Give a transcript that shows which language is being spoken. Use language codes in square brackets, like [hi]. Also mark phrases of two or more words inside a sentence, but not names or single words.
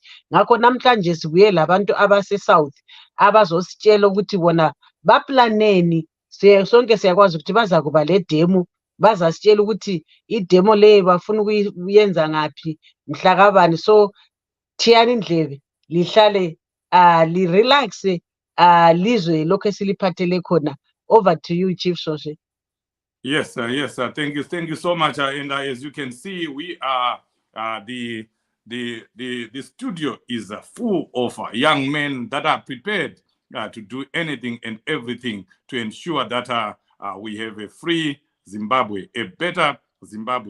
[nd] Ngakho namhlanje sibuye labantu abase-South abazositshela ukuthi bona baplaneni sonke siyakwazi ukuthi baza kuba le demo, bazasitshela ukuthi idemo leyo bafuna ukuyenza ngaphi mhla kabani. So thiyani indlebe lihlale li-relaxe lizwe lokho esiliphathele khona. [en] Over to you, Chief Soshe. Yes, yes, thank you so much. And as you can see, we are the studio is full of young men that are prepared to do anything and everything to ensure that we have a free Zimbabwe, a better Zimbabwe.